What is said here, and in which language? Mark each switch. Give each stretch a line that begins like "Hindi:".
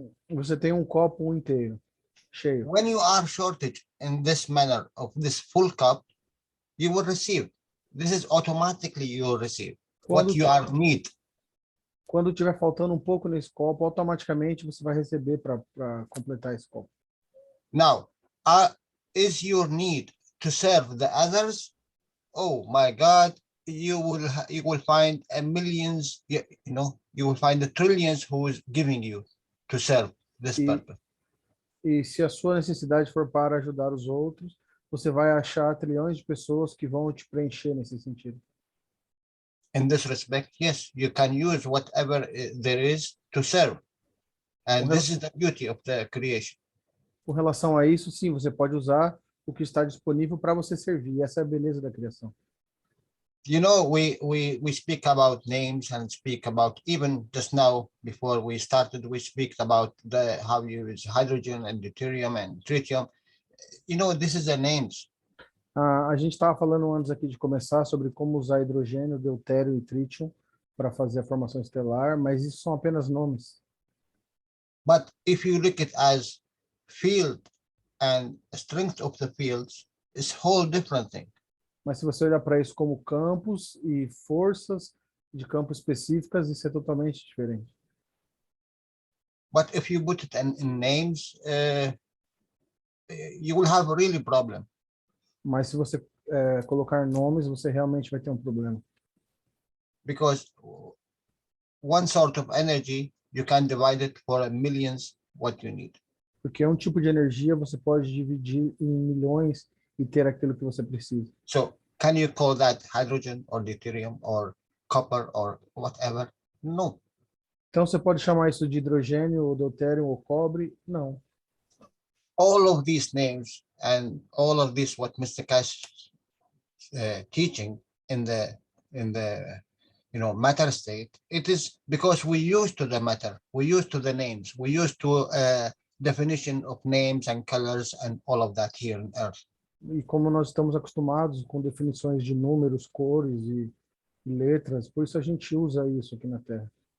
Portuguese: Você tem um copo inteiro, cheio.
English: When you are shortage in this manner of this full cup, you will receive. This is automatically you will receive what you are need.
Portuguese: Quando tiver faltando um pouco nesse copo, automaticamente você vai receber para completar esse copo.
English: Now, is your need to serve the others? Oh my God, you will find millions. You know, you will find the trillions who is giving you to serve this purpose.
Portuguese: E se a sua necessidade for para ajudar os outros, você vai achar trilhões de pessoas que vão te preencher nesse sentido.
English: In this respect, yes, you can use whatever there is to serve. And this is the beauty of the creation.
Portuguese: Com relação a isso, sim, você pode usar o que está disponível para você servir. Essa é a beleza da criação.
English: You know, we speak about names and speak about, even just now before we started, we speak about how you use hydrogen and deuterium and tritium. You know, this is the names.
Portuguese: A gente estava falando antes aqui de começar sobre como usar hidrogênio, deutério e trítio para fazer a formação estelar, mas isso são apenas nomes.
English: But if you look at as field and strength of the fields, it's whole different thing.
Portuguese: Mas se você olhar para isso como campos e forças de campos específicas, isso é totalmente diferente.
English: But if you put it in names, you will have a really problem.
Portuguese: Mas se você colocar nomes, você realmente vai ter um problema.
English: Because one sort of energy, you can divide it for millions what you need.
Portuguese: Porque um tipo de energia você pode dividir em milhões e ter aquilo que você precisa.
English: So can you call that hydrogen or deuterium or copper or whatever? No.
Portuguese: Então você pode chamar isso de hidrogênio, ou deutério, ou cobre? Não.
English: All of these names and all of this what Mr. Cash teaching in the matter state, it is because we used to the matter, we used to the names, we used to definition of names and colors and all of that here on earth.
Portuguese: E como nós estamos acostumados com definições de números, cores e letras, por isso a gente usa isso aqui na Terra.